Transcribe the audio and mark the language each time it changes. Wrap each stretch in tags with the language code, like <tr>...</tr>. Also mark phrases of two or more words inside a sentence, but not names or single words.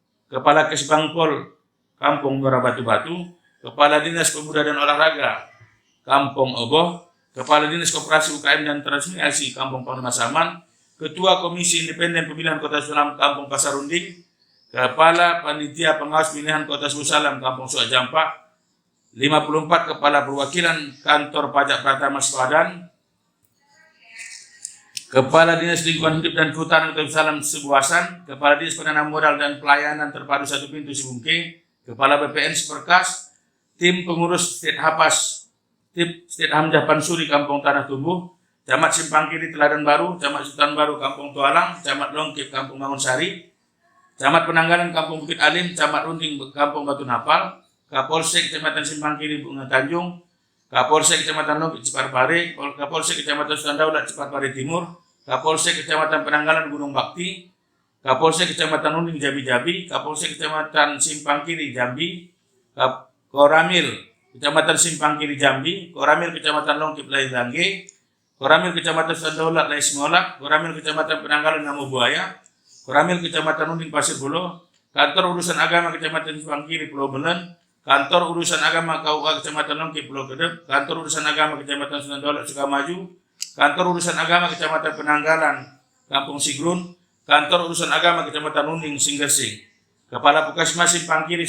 <id>Kampung Muara Batu-Batu, Kepala Dinas Pemuda dan Olahraga Kampung Oboh, Kepala Dinas Koperasi UKM dan Transmigrasi Kampung Panumasaman, Ketua Komisi Independen Pemilihan Kota Darussalam Kampung Pasarunding, Kepala Panitia Pengawas Pemilihan Kota Darussalam Kampung Suajampak, 54 Kepala Perwakilan Kantor Pajak Pratama Sepadan, Kepala Dinas Lingkungan Hidup dan Kehutanan Kota Darussalam Sebuasan, Kepala Dinas Penanam Modal dan Pelayanan Terpadu Satu Pintu Sibungke, Kepala BPN Seperkas, Tim Pengurus State Hamzah Pansuri Kampung Tanah Tumbuh, Camat Simpang Kiri Teladan Baru, Camat Sultan Baru Kampung Tualang, Camat Longkip Kampung Mangunsari, Camat Penanggalan Kampung Bukit Alim, Camat Runding Kampung Batu Napal, Kapolsek Kecamatan Simpang Kiri Bunga Tanjung, Kapolsek Kecamatan Longkip Ciparpare, Kapolsek Kecamatan Sultan Daulat Ciparpare Timur, Kapolsek Kecamatan Penanggalan Gunung Bakti, Kapolsek Kecamatan Runding Jabi-Jabi, Kapolsek Kecamatan Simpang Kiri Jambi, Koramil Kecamatan Simpang Kiri Jambi, Koramil Kecamatan Longkip Lai Langge, Koramil Kecamatan Sultan Daulat Lai Semolak, Koramil Kecamatan Penanggalan Namu Buaya, Koramil Kecamatan Runding Pasir Bolo, Kantor Urusan Agama Kecamatan Simpang Kiri Pulau Belen, Kantor Urusan Agama KUA Kecamatan Longkip Pulau Kedep, Kantor Urusan Agama Kecamatan Sultan Daulat Sukamaju, Kantor Urusan Agama Kecamatan Penanggalan Kampung Sigrun, Kantor Urusan Agama Kecamatan Runding Singgersing, Kepala Puskesmas Simpang Kiri</id>